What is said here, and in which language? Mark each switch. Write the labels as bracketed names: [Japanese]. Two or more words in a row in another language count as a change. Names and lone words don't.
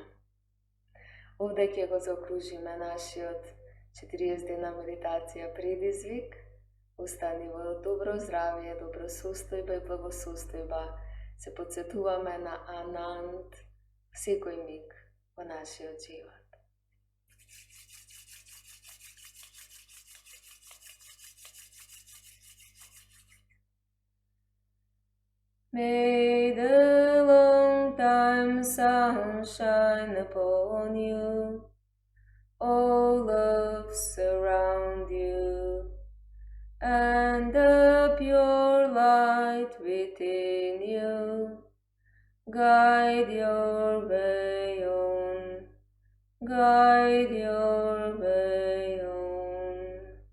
[Macedonian] Овде ќе го заокружиме нашиот 40 дена медитација предизвик. Остани во добро здравје, добро состојба и благосостојба. Се подсетуваме на Ананд секој миг во нашиот живот. [English] May the long time sun shine upon you, all love surround you, and the pure light within you guide your way on, guide your way on.